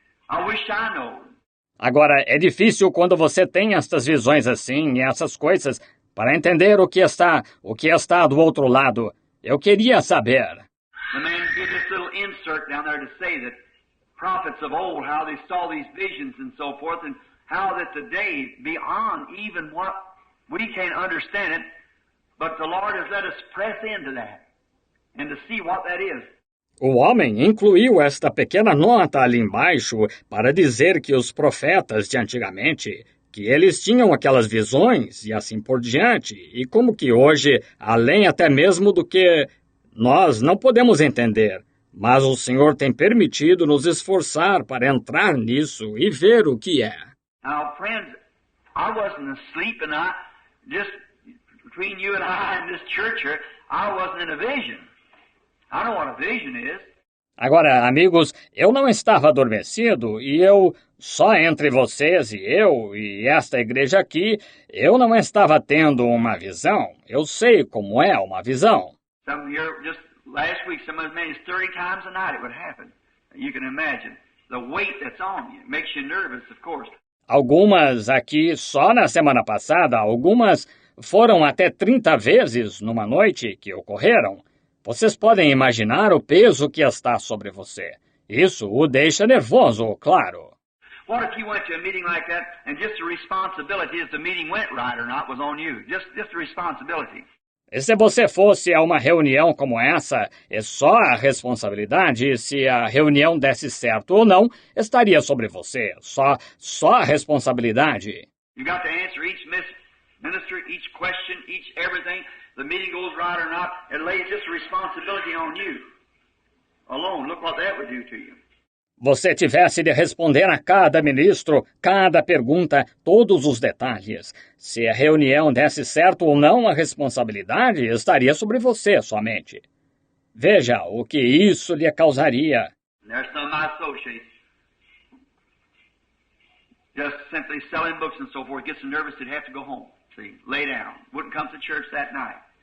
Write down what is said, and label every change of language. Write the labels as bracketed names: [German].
[English] I wish I know. [Portuguese] Agora, é difícil quando você tem estas visões assim e essas coisas para entender o que está do outro lado. Eu queria saber. [English] The man did this little insert down there to say that prophets of old, how they saw these visions and so forth, and how that today, beyond even what we can understand it, but the Lord has let us press into that and to see what that is. [Portuguese] O homem incluiu esta pequena nota ali embaixo para dizer que os profetas de antigamente, que eles tinham aquelas visões e assim por diante, e como que hoje, além até mesmo do que nós não podemos entender, mas o Senhor tem permitido nos esforçar para entrar nisso e ver o que é. [English] Now, friends, I wasn't asleep, and I just between you and I in this church here, I wasn't in a vision. I know what a vision is. [Portuguese] Agora, amigos, eu não estava adormecido e eu, só entre vocês e eu e esta igreja aqui, eu não estava tendo uma visão. Eu sei como é uma visão. [English] Some here, just last week, some as many as 30 times a night it would happen. You can imagine the weight that's on you. It makes you nervous, of course. [Portuguese] Algumas aqui, só na semana passada, algumas foram até 30 vezes numa noite que ocorreram. Vocês podem imaginar o peso que está sobre você. Isso o deixa nervoso, claro. [English] What if you went to a meeting like that and just the responsibility if the meeting went right or not was on you? Just the responsibility. [Portuguese] E se você fosse a uma reunião como essa, é só a responsabilidade se a reunião desse certo ou não, estaria sobre você. Só a responsabilidade. [English] You got to answer each minister, each question, each everything. The meeting goes right or not, it lays just a responsibility on you alone. Look what that would do to you. [Portuguese] Você tivesse de responder a cada ministro, cada pergunta, todos os detalhes. Se a reunião desse certo ou não, a responsabilidade estaria sobre você somente. Veja o que isso lhe causaria. [English] There's some of my associates just simply selling books and so forth, gets so nervous they'd have to go home. See, lay down. Wouldn't come to church that night.